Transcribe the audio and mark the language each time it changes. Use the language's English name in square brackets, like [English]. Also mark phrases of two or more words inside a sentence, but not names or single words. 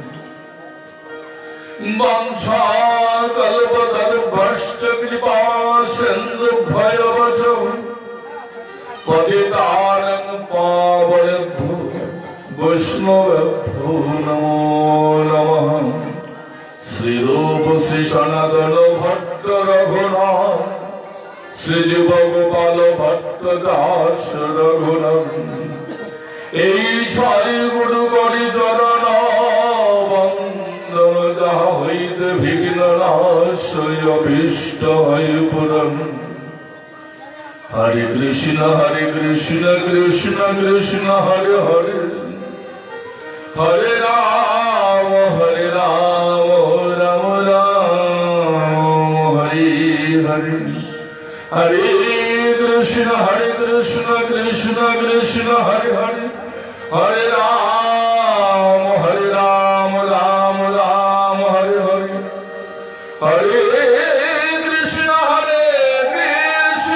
[Sanskrit] वंशाकल्पतरुभ्यश्च कृपा सिन्धुभ्यश्च पतितानं पावनेभ्यो वैष्णवेभ्यो नमो नमः श्रीरूप श्री सनातन भट्ट रघुनाथ श्रीजीव गोपाल भट्ट दास रघुनाथ [Bangla] এই সাই গুরু গরি চরণ বন্দন যাহা হইতে বিঘ্ন নাশ অভীষ্ট হয় পূরণ [Sanskrit] হরে কৃষ্ণ কৃষ্ণ কৃষ্ণ হরে হরে হরে রাম রাম রাম হরে হরে हरे कृष्ण कृष्ण कृष्ण हरे हरे हरे राम राम राम हरे हरे हरे कृष्ण